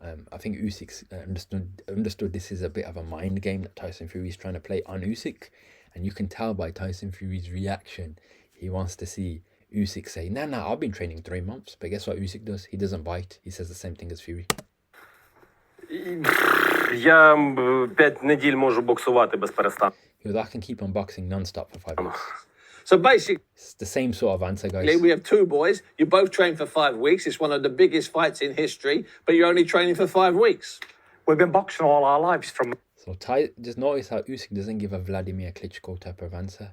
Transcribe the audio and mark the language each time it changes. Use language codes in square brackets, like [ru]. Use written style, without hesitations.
[en] I think Usyk's understood this is a bit of a mind game that Tyson Fury's trying to play on Usyk. And you can tell by Tyson Fury's reaction. He wants to see Usyk say, nah, I've been training 3 months. But guess what Usyk does? He doesn't bite. He says the same thing as Fury. [uk] Я 5 неділь можу боксувати без перестанку. [en] He goes, I can keep on boxing non-stop for 5 weeks. So basically, it's the same sort of answer, guys. We have 2 boys. You both trained for 5 weeks. It's one of the biggest fights in history, but you're only training for 5 weeks. We've been boxing all our lives from... So just notice how Usyk doesn't give a Vladimir Klitschko type of answer.